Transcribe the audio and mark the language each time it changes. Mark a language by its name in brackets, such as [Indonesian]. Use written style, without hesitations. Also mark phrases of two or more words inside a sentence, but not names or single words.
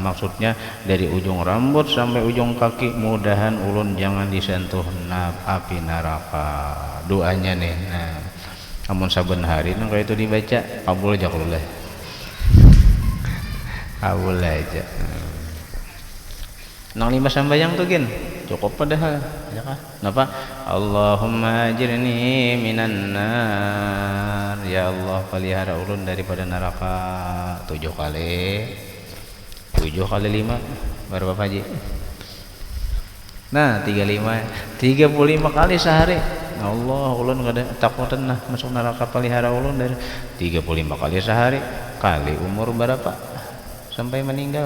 [Banjar] Maksudnya dari ujung rambut sampai ujung kaki mudahan ulun jangan disentuh api neraka. Doanya nih. Nah, amun saben hari nang kayak itu dibaca kabul aja kalau lah. Kabul aja. Nang 5 sambayang tuh gin cukup padahal ya kah? Napa? [Arabic] اللهم أجرني من النار, [Banjar] ya Allah pelihara ulun daripada neraka 7 kali 5 berapa Haji? Nah 35 kali sehari. Allah ulun kada takutan nah masuk neraka pelihara ulun dari 35 kali sehari kali umur berapa sampai meninggal.